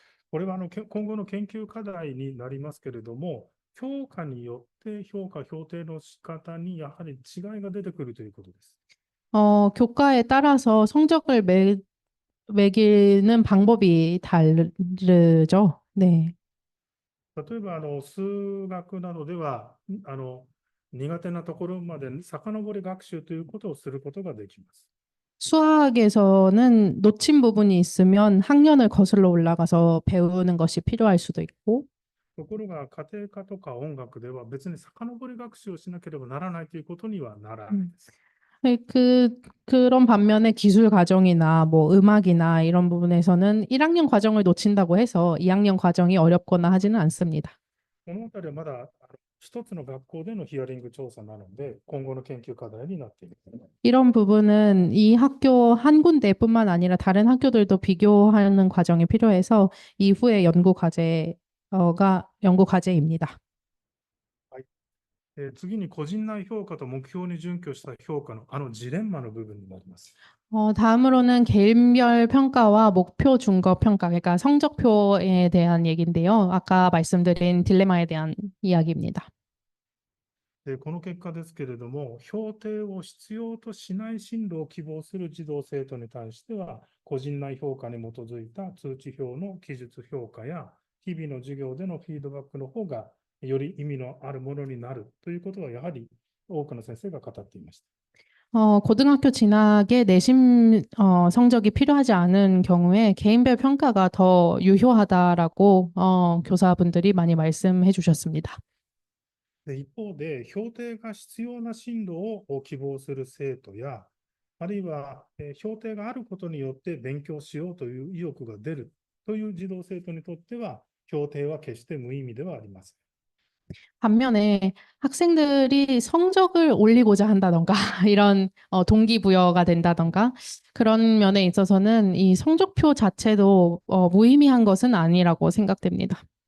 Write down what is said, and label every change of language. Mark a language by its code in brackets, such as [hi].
[ja] これは今後の研究課題になりますけれども、教科によって評価、評定の仕方にやはり違いが出てくるということです。 [ko] 교과에 따라서 성적을 매기는 방법이 다르죠. 네. [ja] 例えば、数学などでは、苦手なところまで遡り学習ということをすることができます。 [ko] 수학에서는 놓친 부분이 있으면 학년을 거슬러 올라가서 배우는 것이 필요할 수도 있고, [ja] ところが、家庭科とか音楽では別に遡り学習をしなければならないということにはならないです。 [ko] 그런 반면에 기술 과정이나 뭐 음악이나 이런 부분에서는 1학년 과정을 놓친다고 해서 2학년 과정이 어렵거나 하지는 않습니다. [ja] このあたりはまだ一つの学校でのヒアリング調査なので、今後の研究課題になっています。 [ko] 이런 부분은 이 학교 한 군데뿐만 아니라 다른 학교들도 비교하는 과정이 필요해서 이후에 연구 과제입니다. [ja] 次に個人内評価と目標に準拠した評価のジレンマの部分になります。 [ko] 다음으로는 개인별 평가와 목표 중거 평가, 그러니까 성적표에 대한 얘기인데요. 아까 말씀드린 딜레마에 대한 이야기입니다. [ja] で、この結果ですけれども、評定を必要としない進路を希望する児童生徒に対しては、個人内評価に基づいた通知表の記述評価や、日々の授業でのフィードバックの方が、より意味のあるものになるということは、やはり多くの先生が語っていました。 [ko] 고등학교 진학에 내신 성적이 필요하지 않은 경우에 개인별 평가가 더 유효하다라고 교사분들이 많이 말씀해 주셨습니다. [ja] で、一方で、評定が必要な進路を希望する生徒や、あるいは、評定があることによって勉強しようという意欲が出るという児童生徒にとっては、評定は決して無意味ではありません。 [ko] 반면에 학생들이 성적을 올리고자 한다던가 이런 동기부여가 된다던가 그런 면에 있어서는 이 성적표 자체도 무의미한 것은 아니라고 생각됩니다.